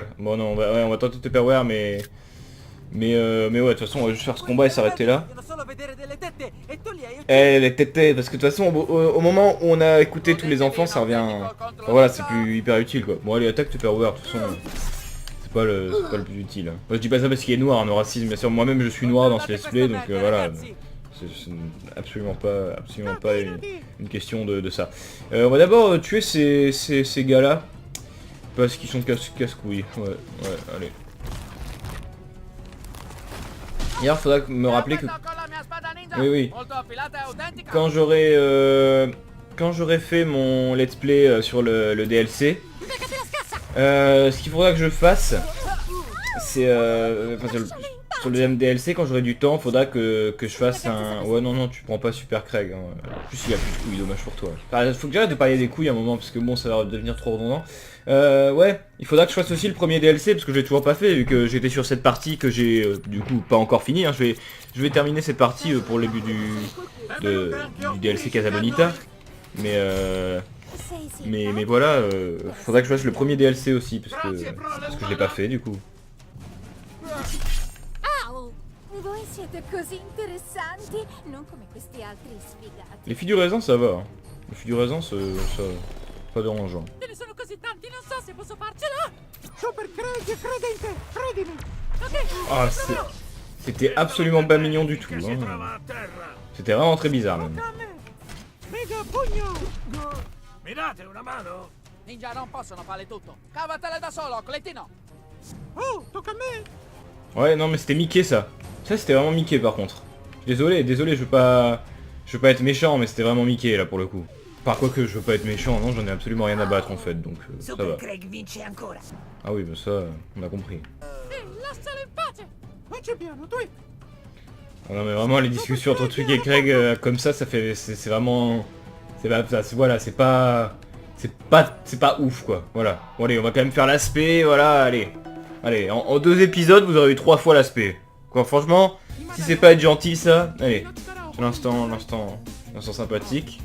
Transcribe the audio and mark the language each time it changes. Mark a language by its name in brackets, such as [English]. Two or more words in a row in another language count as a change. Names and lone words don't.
[French] Bon non, on va tenter Tupperware, mais ouais, de toute façon, on va juste faire ce combat et s'arrêter là. Eh, les tétés, parce que de toute façon, au moment où on a écouté tous les enfants, ça revient... Enfin, voilà, c'est plus hyper utile, quoi. Bon, allez, attaque Tupperware, de toute façon, c'est pas le plus utile. Moi, je dis pas ça parce qu'il est noir, hein, racisme, bien sûr. Moi-même, je suis noir dans ce [English] let's play, [French] donc voilà. C'est absolument pas une question de ça. On va d'abord tuer ces gars-là. Parce qu'ils sont casse-couilles. Ouais, allez. Hier, faudra me rappeler que... Oui. Quand j'aurai fait mon [English] let's play [French] sur le DLC, ce qu'il faudra que je fasse, c'est... sur le deuxième DLC, quand j'aurai du temps, faudra que je fasse un... Ouais, non, tu prends pas Super Craig. Hein. En plus, il a plus de couilles, dommage pour toi. Enfin, faut que j'arrête de parler des couilles à un moment, parce que bon, ça va devenir trop redondant. Ouais, il faudra que je fasse aussi le premier DLC, parce que je l'ai toujours pas fait, vu que j'étais sur cette partie que j'ai, du coup, pas encore fini. Hein. Je vais terminer cette partie pour le but du DLC Casabonita. Mais voilà, faudra que je fasse le premier DLC aussi, parce que je l'ai pas fait, du coup. [Italian] Voi siete così interessanti, non come questi altri sfigati. [French] Les filles du raisin, ça va. Hein. Les filles du raisin, ça pas dérangeant. [Italian] Ce ne sono così tanti, non so se posso farcela. Super Craig, credente, credimi. [French] Ah, c'était absolument pas mignon du tout. Hein. C'était vraiment très bizarre même. [Italian] Mega pugno. Mi date una mano? Ninja non possono fare tutto. Cavatela da solo, Cletino. Oh, tocca a me. [French] Ouais, non mais c'était Mickey ça. Ça c'était vraiment Mickey par contre. Désolé, je veux pas être méchant, mais c'était vraiment Mickey là pour le coup. Par quoi que je veux pas être méchant, non, j'en ai absolument rien à battre en fait, donc ça va. Ah oui, bah ça, on a compris. [Italian] Lascialo in pace. [French] Ah non mais vraiment les discussions entre Twig et Craig comme ça fait, c'est vraiment, voilà, c'est pas ouf quoi. Voilà. Bon allez, on va quand même faire l'aspect, voilà, allez. Allez, en 2 épisodes, vous aurez eu 3 fois l'aspect. Quoi, franchement, si c'est pas être gentil, ça... Allez, l'instant sympathique.